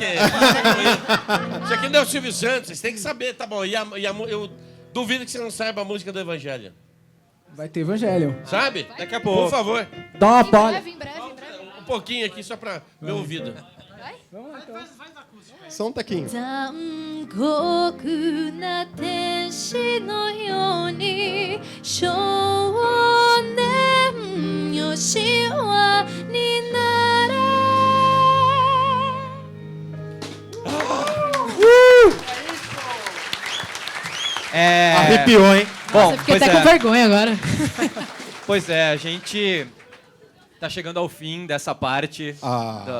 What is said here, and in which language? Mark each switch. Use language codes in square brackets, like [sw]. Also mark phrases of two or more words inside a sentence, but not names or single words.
[pt] Isso aqui não é o Silvio Santos, vocês têm que saber, tá bom. Eu duvido que você não saiba a música do Evangelho. Vai ter Evangelho. Sabe? Daqui a pouco. Por favor. Dá uma Em palha. breve, em breve, em breve. Um pouquinho aqui, só para meu ouvido. Só um taquinho. [ja] 残酷な天使のように少年よ神話になれ [pt] Arrepiou, hein? Bom, Eu fiquei pois até com é, vergonha agora. pois é, a gente tá chegando ao fim dessa parte. Ah.